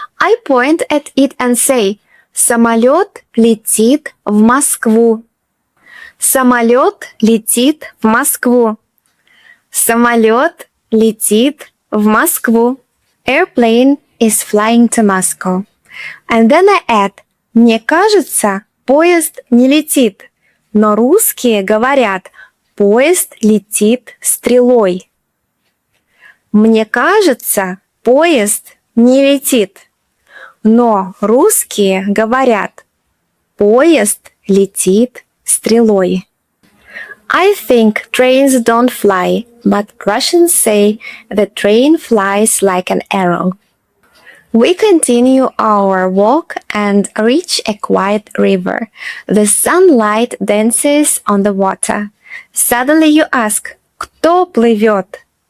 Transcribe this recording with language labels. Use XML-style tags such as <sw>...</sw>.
<en>I point at it and say,</en> <ru>Самолет летит в Москву. Самолет летит в Москву. Самолет летит в Москву.</ru> <en>Airplane is flying to Moscow. And then I add,</en> <ru>мне кажется, поезд не летит, но русские говорят, поезд летит стрелой. Мне кажется, поезд не летит, но русские говорят, поезд летит стрелой.</ru> <en>I think trains don't fly, but Russians say the train flies like an arrow. We continue our walk and reach a quiet river. The sunlight dances on the water. Suddenly you ask,</en> <ru>кто плывет?</ru>